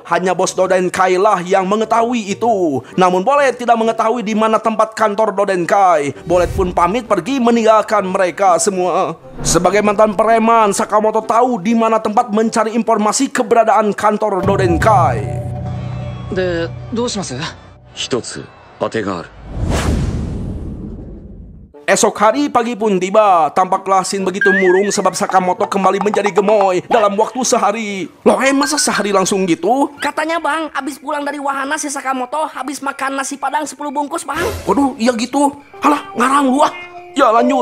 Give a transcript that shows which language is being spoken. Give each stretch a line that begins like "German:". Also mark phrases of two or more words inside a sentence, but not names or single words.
Indonesian: Hanya bos Dodenkai lah yang mengetahui itu. Namun Bole tidak mengetahui di mana tempat kantor Dodenkai. Bole pun pamit pergi meninggalkan mereka semua. Sebagai mantan preman, Sakamoto tahu di mana tempat mencari informasi keberadaan kantor Dodenkai.
Japanese: De, どうします? 一つ当てがある。
Indonesian: Esok hari pagi pun tiba. Tampaklah Shin begitu murung sebab Sakamoto kembali menjadi gemoy dalam waktu sehari. Loh, masa sehari langsung gitu? Katanya bang, abis pulang dari wahana si Sakamoto habis makan nasi padang 10 bungkus bang. Waduh, iya gitu. Halah, ngarang lu ah. Ya lanjut.